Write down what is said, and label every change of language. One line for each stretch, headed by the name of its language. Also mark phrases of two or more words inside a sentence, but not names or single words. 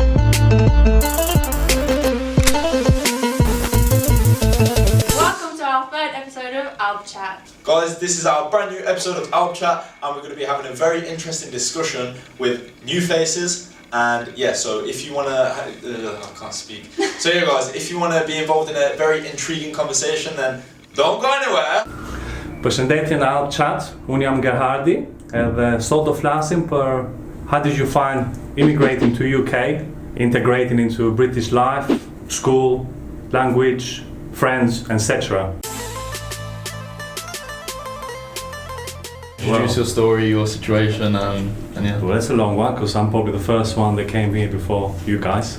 English: Welcome to our third episode of ALBChat. Guys, this is our brand new episode of ALBChat, and we're going to be having a very interesting discussion with new faces. And yeah, so if you want to, I can't speak. So yeah guys, if you want to be involved in a very intriguing conversation, then don't go anywhere.
Albanian: Përshëndetje në ALBChat, unë jam Gerhardi, edhe sot do flasim për
English: how did you find immigrating to UK, integrating into British life, school, language, friends, etc. Introduce your story, your situation, and yeah. Well, that's a long one because I'm probably the first one that came here before you guys.